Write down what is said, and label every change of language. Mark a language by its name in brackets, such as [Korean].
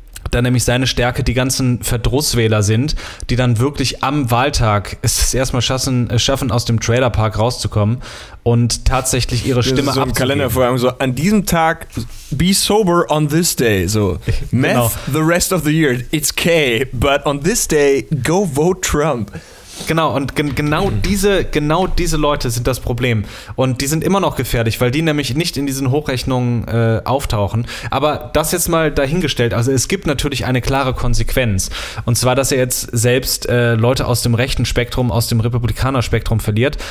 [German] Da nämlich seine Stärke die ganzen Verdrusswähler sind, die dann wirklich am Wahltag es erstmal schaffen, aus dem Trailerpark rauszukommen und tatsächlich ihre Stimme abzugeben. Das ist so ein Kalendervorhang, so an diesem Tag, [English] be sober on this day, [German] so meth genau. [English] The rest of the year, it's okay, but on this day, go vote Trump. [German] Genau, und genau diese Leute sind das Problem. Und die sind immer noch gefährlich, weil die nämlich nicht in diesen Hochrechnungen auftauchen. Aber das jetzt mal dahingestellt, also es gibt natürlich eine klare Konsequenz. Und zwar, dass er jetzt selbst Leute aus dem rechten Spektrum, aus dem Republikaner-Spektrum verliert.